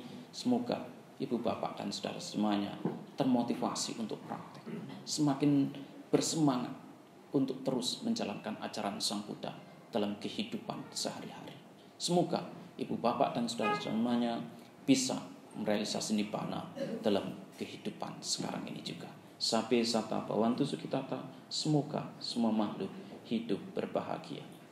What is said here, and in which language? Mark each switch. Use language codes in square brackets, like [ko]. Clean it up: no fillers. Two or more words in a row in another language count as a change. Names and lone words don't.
[id] Semoga Ibu Bapak dan saudara semuanya termotivasi untuk praktek, semakin bersemangat untuk terus menjalankan ajaran Sang Buddha dalam kehidupan sehari-hari. Semoga Ibu Bapak dan saudara semuanya bisa merealisasi nibbana dalam kehidupan sekarang ini juga. [pi] Sabe sata bhavantu sukhitata. [id] Semoga semua makhluk hidup berbahagia.